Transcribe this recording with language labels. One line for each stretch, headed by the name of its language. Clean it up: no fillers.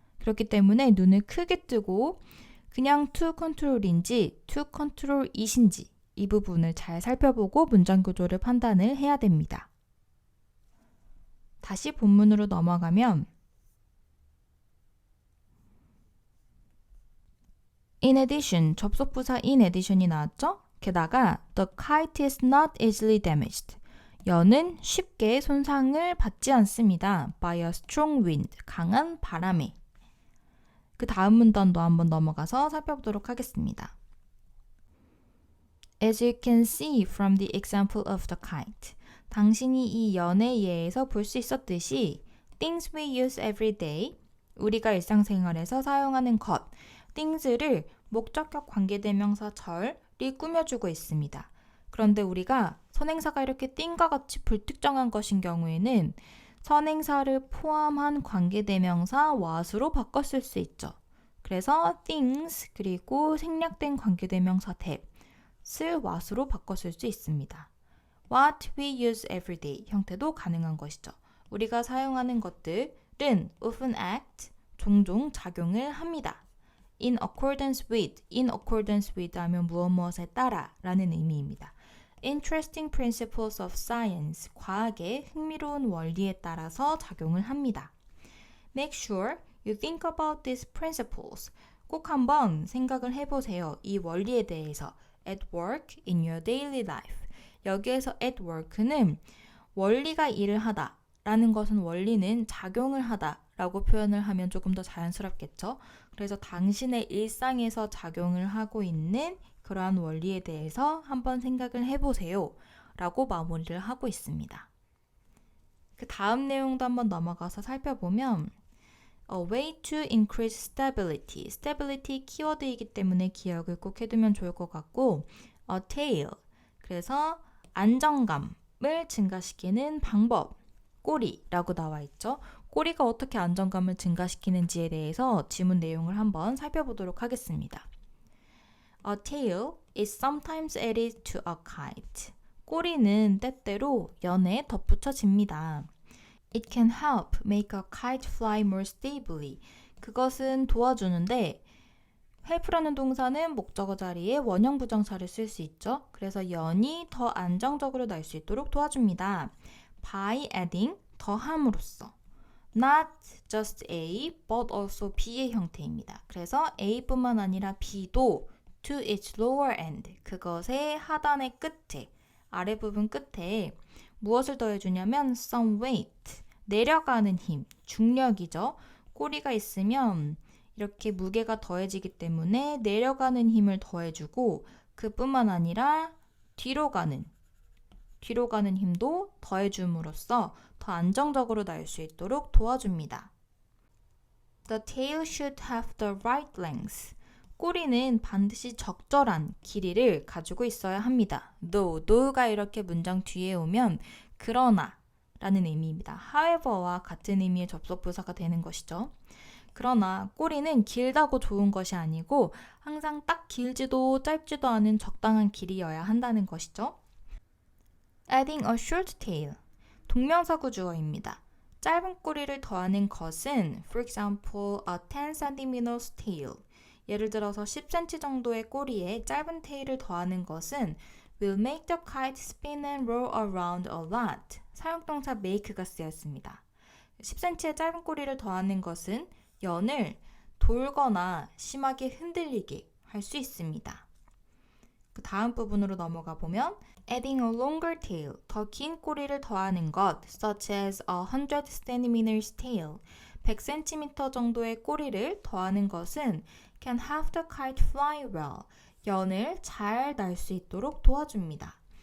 Korean: 그렇기 때문에 눈을 크게 뜨고 그냥
English: to control
Korean: 인지
English: to control it
Korean: 인지 이 부분을 잘 살펴보고 문장 구조를 판단을 해야 됩니다. 다시 본문으로 넘어가면
English: in addition,
Korean: 접속부사 in addition이 나왔죠? 게다가
English: the kite is not easily damaged.
Korean: 연은 쉽게 손상을 받지 않습니다.
English: by a strong wind,
Korean: 강한 바람에. 그 다음 문단도 한번 넘어가서 살펴보도록 하겠습니다.
English: As you can see from the example of the kite.
Korean: 당신이 이 연의 예에서 볼 수 있었듯이
English: things we use every day,
Korean: 우리가 일상생활에서 사용하는 것, things를 목적격 관계대명사 절이 꾸며주고 있습니다. 그런데 우리가 선행사가 이렇게 thing과 같이 불특정한 것인 경우에는 선행사를 포함한 관계대명사 what으로 바꿨을 수 있죠. 그래서 things 그리고 생략된 관계대명사 that을 what으로 바꿨을 수 있습니다.
English: What we use every day
Korean: 형태도 가능한 것이죠. 우리가 사용하는 것들은
English: often act,
Korean: 종종 작용을 합니다.
English: in accordance with
Korean: 하면 무엇에 따라 라는 의미입니다.
English: interesting principles of science,
Korean: 과학의 흥미로운 원리에 따라서 작용을 합니다.
English: make sure you think about these principles.
Korean: 꼭 한번 생각을 해보세요. 이 원리에 대해서
English: at work in your daily life.
Korean: 여기에서
English: at work
Korean: 는 원리가 일을 하다 라는 것은 원리는 작용을 하다 라고 표현을 하면 조금 더 자연스럽겠죠. 그래서 당신의 일상에서 작용을 하고 있는 그러한 원리에 대해서 한번 생각을 해보세요 라고 마무리를 하고 있습니다. 그 다음 내용도 한번 넘어가서 살펴보면
English: A way to increase stability.
Korean: stability 키워드이기 때문에 기억을 꼭 해두면 좋을 것 같고
English: A tail.
Korean: 그래서 안정감을 증가시키는 방법. 꼬리라고 나와 있죠. 꼬리가 어떻게 안정감을 증가시키는지에 대해서 지문 내용을 한번 살펴보도록 하겠습니다.
English: A tail is sometimes added to a kite.
Korean: 꼬리는 때때로 연에 덧붙여집니다.
English: It can help make a kite fly more stably.
Korean: 그것은 도와주는데 help라는 동사는 목적어 자리에 원형 부정사를 쓸 수 있죠. 그래서 연이 더 안정적으로 날 수 있도록 도와줍니다.
English: By adding,
Korean: 더함으로써.
English: Not just A, but also B
Korean: 의 형태입니다. 그래서 A뿐만 아니라 B도
English: to its lower end,
Korean: 그것의 하단의 끝에, 아래 부분 끝에 무엇을 더해주냐면
English: some weight,
Korean: 내려가는 힘, 중력이죠. 꼬리가 있으면 이렇게 무게가 더해지기 때문에 내려가는 힘을 더해주고 그뿐만 아니라 뒤로 가는 힘도 더해줌으로써 더 안정적으로 날 수 있도록 도와줍니다.
English: The tail should have the right length.
Korean: 꼬리는 반드시 적절한 길이를 가지고 있어야 합니다. though가 이렇게 문장 뒤에 오면 그러나 라는 의미입니다. however와 같은 의미의 접속부사가 되는 것이죠. 그러나 꼬리는 길다고 좋은 것이 아니고 항상 딱 길지도 짧지도 않은 적당한 길이어야 한다는 것이죠.
English: Adding a short tail.
Korean: 동명사구 주어입니다. 짧은 꼬리를 더하는 것은
English: for example, a 10cm tail.
Korean: 예를 들어서 10cm 정도의 꼬리에 짧은 테일을 더하는 것은
English: will make the kite spin and roll around a lot.
Korean: 사용동사 make가 쓰였습니다. 10cm의 짧은 꼬리를 더하는 것은 연을 돌거나 심하게 흔들리게 할 수 있습니다. 그 다음 부분으로 넘어가 보면
English: adding a longer tail,
Korean: 더 긴 꼬리를 더하는 것
English: such as a 100cm tail,
Korean: 100cm 정도의 꼬리를 더하는 것은
English: can have the kite fly well,
Korean: 연을 잘 날 수 있도록 도와줍니다.